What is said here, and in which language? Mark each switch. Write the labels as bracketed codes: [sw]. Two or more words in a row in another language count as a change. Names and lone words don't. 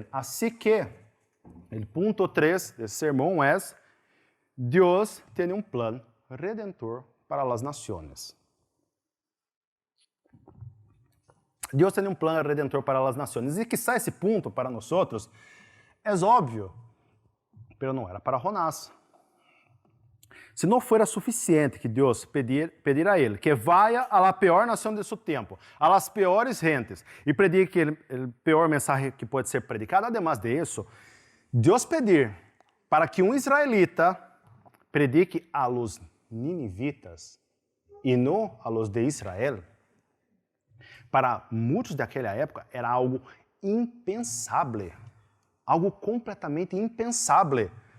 [pt] Assim que, o ponto 3 desse sermão é: Deus tem um plano redentor para as nações. Deus tem um plano redentor para as nações. E quizá esse ponto para nós é óbvio, mas não era para Jonás. Se não fora suficiente que Deus pedir a ele que [es] vaya a la peor [pt] nação de seu tempo, [es] a las peores gentes, [pt] e predique o pior mensagem que pode ser predicado, además de isso, Deus pedir para que um israelita predique [es] a los ninivitas [pt] e não [es] a los de Israel, [pt] para muitos daquela época era algo impensável, algo completamente impensável.